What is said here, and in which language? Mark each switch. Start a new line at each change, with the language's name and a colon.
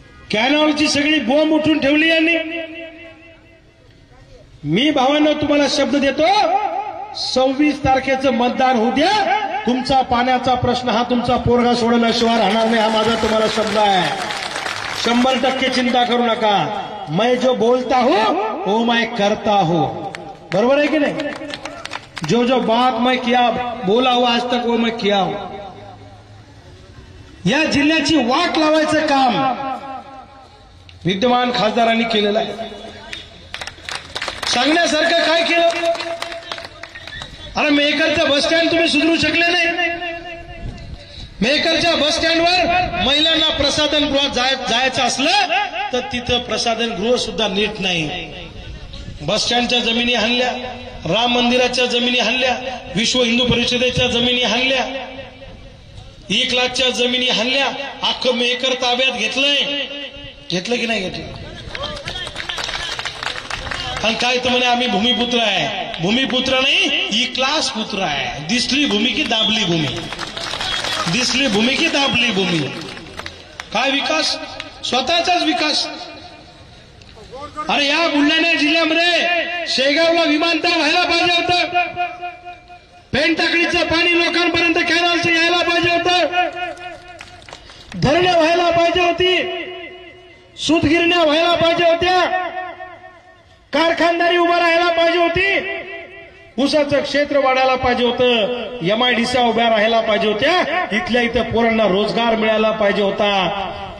Marathi: कॅनॉलची सगळी बोंब उठून ठेवली यांनी. मी भावांनो तुम्हाला शब्द देतो, 26 तारखेचं मतदान होऊ द्या. तुमचा पाण्याचा प्रश्न हा तुमचा पोरगा सोडवल्याशिवाय राहणार नाही, हा माझा तुम्हाला शब्द आहे. 100% चिंता करू नका.
Hindi: मैं जो बोलता हूं वो मैं करता हूं. बरोबर है कि नहीं? जो जो बात मैं किया बोला हुआ आज तक वो मैं किया हूं.
Marathi: या जिल्ह्याची वाट लावायचं काम विद्यमान खासदारांनी केलेलं आहे. सांगण्यासारखं काय केलं? अरे मेहकरचं बस स्टँड तुम्ही सुधरू शकले नाही. मेहकरच्या बस स्टँडवर महिलांना प्रसाधनगृहात जायचं असलं तर तिथं प्रसाधनगृह सुद्धा नीट नाही. बस स्टँडच्या जमिनी हाणल्या, राम मंदिराच्या जमिनी हाणल्या, विश्व हिंदू परिषदेच्या जमिनी हाणल्या, 1 लाखच्या जमिनी हाणल्या. अख्खं मेहकर ताब्यात घेतलं की नाही घेतलं? आणि काय तर म्हणे आम्ही भूमिपुत्र आहे. भूमिपुत्र नाही, E-क्लास पुत्र आहे. दिसली भूमी की दाबली भूमी, दिसली भूमी की दाबली भूमी. काय विकास? स्वतःचाच विकास. अरे या बुलढाणा जिल्ह्यामध्ये शेगावला विमानतळ व्हायला पाहिजे होतं. पेनटाकळीचं पाणी लोकांपर्यंत कॅनॉलचं यायला पाहिजे होतं. धरणं व्हायला पाहिजे होती, सूतगिरण्या व्हायला पाहिजे होत्या, कारखानदारी उभा राहायला पाहिजे होती, ऊसाचं क्षेत्र वाढायला पाहिजे होतं, MIDC उभ्या राहायला पाहिजे होत्या, इथल्या इथं पोरांना रोजगार मिळायला पाहिजे होता.